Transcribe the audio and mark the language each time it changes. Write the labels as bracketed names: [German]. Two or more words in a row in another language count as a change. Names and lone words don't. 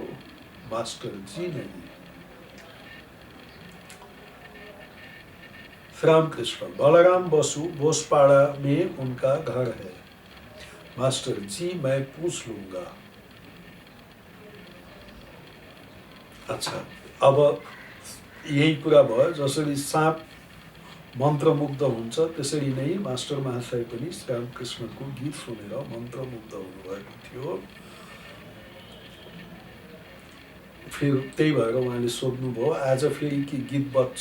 [Hindi] मास्टर, जी नहीं। रामकृष्ण, बलराम बसु बोसपाड़ा में उनका घर है। मास्टर, जी मैं पूछ लूंगा। अच्छा, [Nepali] अब यही कुरा भयो। जसरी साँप मन्त्रमुग्ध हुन्छ त्यसरी नै मास्टर महाशय पनि रामकृष्णको गीत सुनेर मन्त्रमुग्ध हुनुभएको थियो। फेरि त्यही भएर उहाँले सोध्नुभयो, आज फेरि के गीत बज्छ?